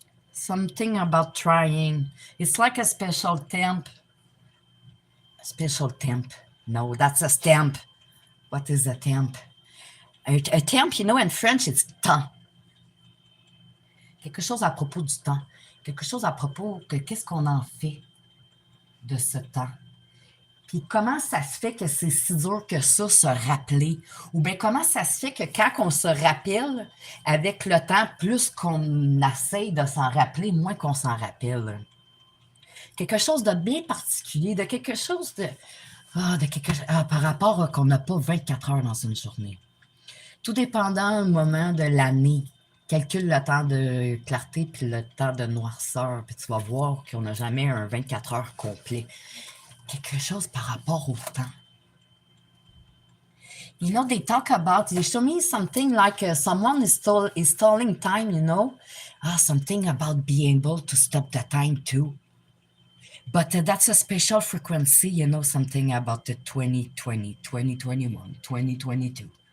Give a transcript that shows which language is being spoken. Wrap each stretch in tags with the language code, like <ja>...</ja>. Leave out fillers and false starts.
<en>Something about trying. It's like a special temp. A special temp. No, that's a stamp. What is a temp? A temp, you know, in French, it's temps.</en> <fr>Quelque chose à propos du temps. Quelque chose à propos de qu'est-ce qu'on en fait de ce temps. Puis comment ça se fait que c'est si dur que ça, se rappeler? Ou bien comment ça se fait que quand on se rappelle, avec le temps, plus qu'on essaye de s'en rappeler, moins qu'on s'en rappelle? Quelque chose de bien particulier, de quelque chose de... par rapport à qu'on n'a pas 24 heures dans une journée. Tout dépendant du moment de l'année. Calcule le temps de clarté puis le temps de noirceur, puis tu vas voir qu'on n'a jamais un 24 heures complet. Quelque chose par rapport au temps.</fr> <en>You know, they talk about, they show me something like someone is stalling time, you know. Something about being able to stop the time too. But that's a special frequency, you know, something about the 2020, 2021, 2022.</en>